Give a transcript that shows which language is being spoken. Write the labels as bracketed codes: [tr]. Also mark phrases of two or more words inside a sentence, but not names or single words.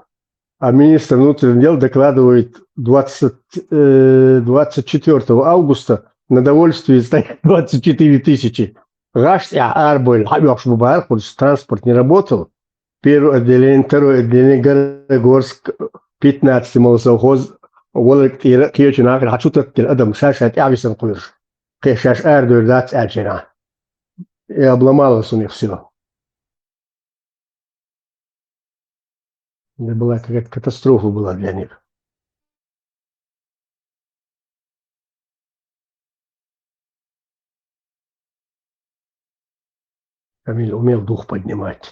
[ru] А министр внутренних дел докладывает 24 августа на довольствие стоят 24 тысячи. Транспорт не работал. Первое отделение, второе отделение, Городогорск, 15-й молосовхоз, Волок и Киечина, Хачутат, Адам, Шашат, Ависан Кулиш. Кешаш Эрдуэр, Дац, Эджина. И обломалось у них все. Это была какая-то катастрофа была для них. Камиль умел дух поднимать.